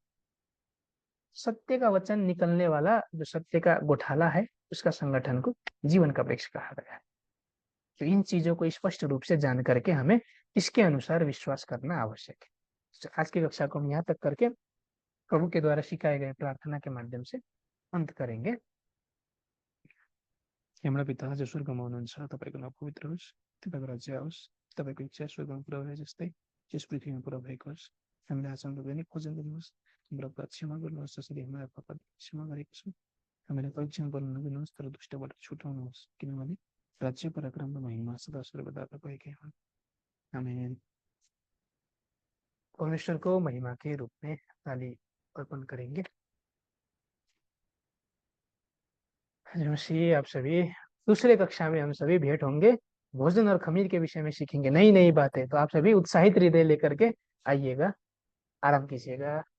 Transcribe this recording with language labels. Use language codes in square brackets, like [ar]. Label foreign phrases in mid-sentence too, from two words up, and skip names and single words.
[hi] सत्य का वचन निकलने वाला जो सत्य का गोठाला है, उसका संगठन को जीवन का वृक्ष कहा गया है। तो इन चीजों को स्पष्ट रूप से जान करके हमें इसके अनुसार विश्वास करना आवश्यक है। तो आज की कक्षा को हम यहाँ तक करके प्रभु के द्वारा सिखाए गए प्रार्थना के माध्यम से अंत करेंगे। [ne] हाम्रा पिता जो स्वर्गमा हुनुहुन्छ, तपाईँको नाम पवित्र होस्, तपाईँको राज्य आओस्, तपाईँको इच्छा स्वर्गमा पुरा भए जस्तै यस पृथ्वीमा पुरा भएको होस्। हामीले आज हाम्रो दैनिक भोजन दिनुहोस्, हाम्रो अपराध क्षमा गर्नुहोस् जसरी हामी अपराध क्षमा गरेका छौँ। हामीलाई परीक्षामा पर्न नदिनुहोस् तर दुष्टबाट छुटाउनुहोस्, किनभने राज्य, पराक्रम र महिमा सदा सर्वदा तपाईँकै हुन्। आमेन। [hi] परमेश्वर को महिमा के रूप में ताली अर्पण करेंगे। नमस्ते आप सभी। दूसरे कक्षा में हम सभी भेंट होंगे, भोजन और खमीर के विषय में सीखेंगे नई नई बातें। तो आप सभी उत्साहित हृदय लेकर के आइएगा, आराम कीजिएगा।